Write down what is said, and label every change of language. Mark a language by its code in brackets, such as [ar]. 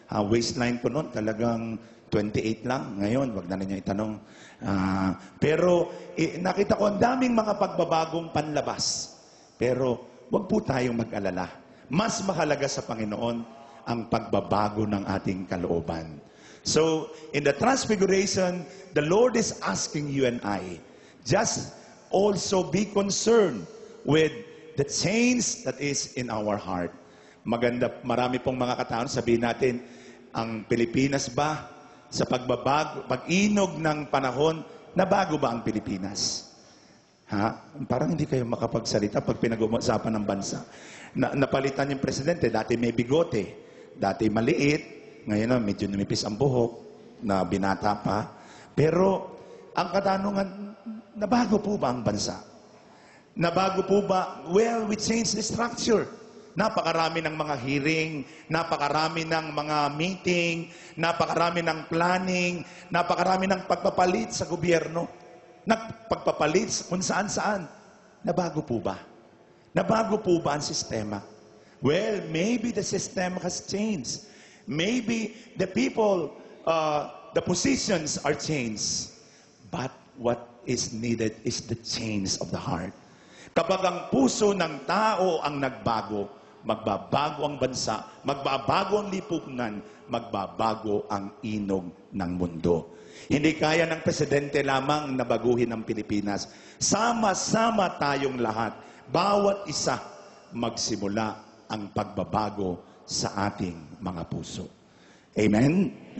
[tl] Waistline ko noon, talagang 28 lang. Ngayon, wag na ninyo itanong. Pero nakita ko ang daming mga pagbabagong panlabas. Pero wag po tayong mag-alala. Mas mahalaga sa Panginoon ang pagbabago ng ating kalooban. [en] So, in the transfiguration, the Lord is asking you and I, just also be concerned with the change that is in our heart. [tl] Maganda, marami pong mga kataon, sabihin natin, ang Pilipinas ba, sa pagbabago, pag-inog ng panahon, nabago ba ang Pilipinas? Parang hindi kayo makapagsalita pag pinag-uusapan ng bansa. Napalitan yung presidente, dati may bigote, dati maliit, ngayon medyo numipis ang buhok, na binata pa. Pero, ang katanungan, nabago po ba ang bansa? Nabago po ba? [en] Well, we changed the structure. [tl] Napakarami ng mga hearing, napakarami ng mga meeting, napakarami ng planning, napakarami ng pagpapalit sa gobyerno, pagpapalit kung saan-saan. Nabago po ba? Nabago po ba ang sistema? [en] Well, maybe the system has changed. Maybe the people, the positions are changed. But what is needed is the change of the heart. [tl] Kapag ang puso ng tao ang nagbago, magbabago ang bansa, magbabago ang lipunan, magbabago ang inog ng mundo. Hindi kaya ng presidente lamang na baguhin ang Pilipinas. Sama-sama tayong lahat, bawat isa magsimula ang pagbabago sa ating mga puso. Amen?